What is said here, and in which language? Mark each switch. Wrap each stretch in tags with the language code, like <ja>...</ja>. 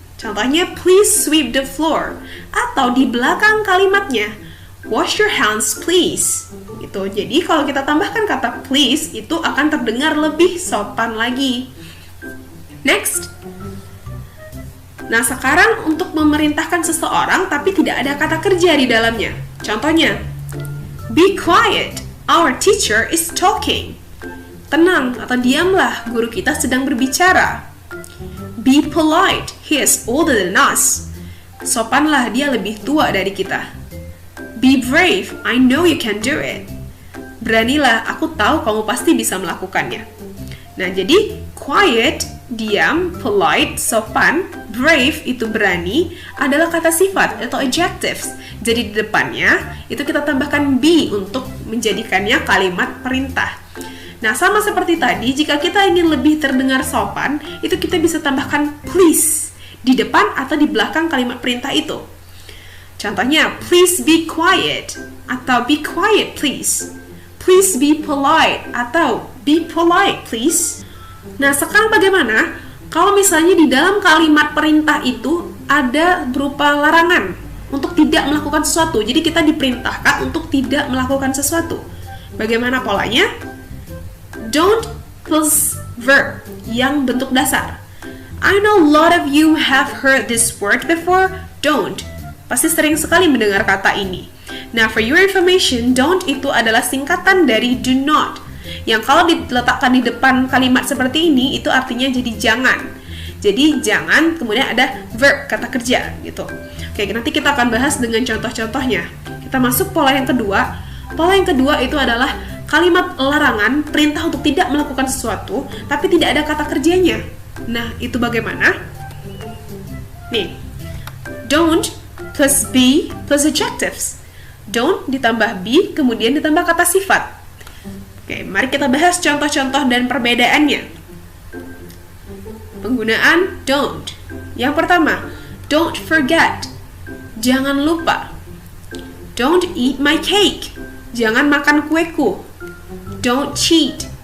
<id>Contohnya</id> <en>please sweep the floor.</en> <id>Atau di belakang kalimatnya.</id> <en>Wash your hands please. Gitu.</en> <id>Jadi kalau kita tambahkan kata please, itu akan terdengar lebih sopan lagi. Next. Nah, sekarang untuk memerintahkan seseorang tapi tidak ada kata kerja di dalamnya.</id> <en>Contohnya, be quiet, our teacher is talking.</en> <id>Tenang atau diamlah, guru kita sedang berbicara.</id> <en>Be polite, he is older than us.</en> <id>Sopanlah, dia lebih tua dari kita.</id> <en>Be brave, I know you can do it.</en> <id>Beranilah, aku tahu kamu pasti bisa melakukannya. Nah, jadi quiet, diam, polite, sopan, brave itu berani adalah kata sifat atau adjectives. Jadi di depannya itu kita tambahkan be untuk menjadikannya kalimat perintah. Nah, sama seperti tadi, jika kita ingin lebih terdengar sopan, itu kita bisa tambahkan please di depan atau di belakang kalimat perintah itu.</id> <en>Contohnya, please be quiet atau be quiet please. Please be polite atau be polite please.</en> <id>Nah, sekarang bagaimana kalau misalnya di dalam kalimat perintah itu ada berupa larangan untuk tidak melakukan sesuatu. Jadi kita diperintahkan untuk tidak melakukan sesuatu. Bagaimana polanya? Don't plus verb yang bentuk dasar.</id> <en>I know a lot of you have heard this word before.</en> <id>Don't. Pasti sering sekali mendengar kata ini. Nah,</id> <en>for your information,</en> <id>don't itu adalah singkatan dari do not. Yang kalau diletakkan di depan kalimat seperti ini, itu artinya jadi jangan. Jadi jangan, kemudian ada verb, kata kerja gitu. Oke, nanti kita akan bahas dengan contoh-contohnya. Kita masuk pola yang kedua. Pola yang kedua itu adalah kalimat larangan, perintah untuk tidak melakukan sesuatu, tapi tidak ada kata kerjanya. Nah, itu bagaimana?</id> <en>Nih, don't plus be plus adjectives.</en> <id>Don't ditambah be, kemudian ditambah kata sifat. Oke, mari kita bahas contoh-contoh dan perbedaannya. Penggunaan don't. Yang pertama,</id> <en>don't forget.</en> <id>Jangan lupa.</id> <en>Don't eat my cake.</en> <id>Jangan makan kueku.</id> <en>Don't cheat.</en>